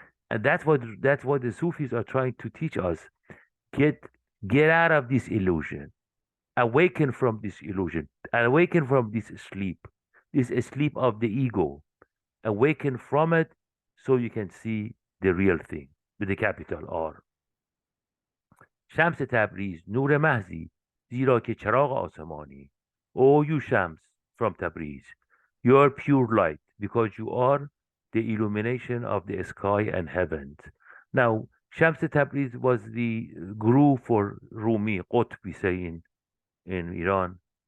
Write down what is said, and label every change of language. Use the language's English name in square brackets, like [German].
[English] And that's what the Sufis are trying to teach us. Get out of this illusion. Awaken from this illusion. Awaken from this sleep of the ego. Awaken from it so you can see the real thing with the capital R. [Persian] شمس تبریز نور محضی زیرا که چراغ آسمانی. [English] Oh, you Shams from Tabriz, you are pure light because you are the illumination of the sky and heavens. Now, Shams Tabriz was the guru for Rumi, Qutb, we say in Iran.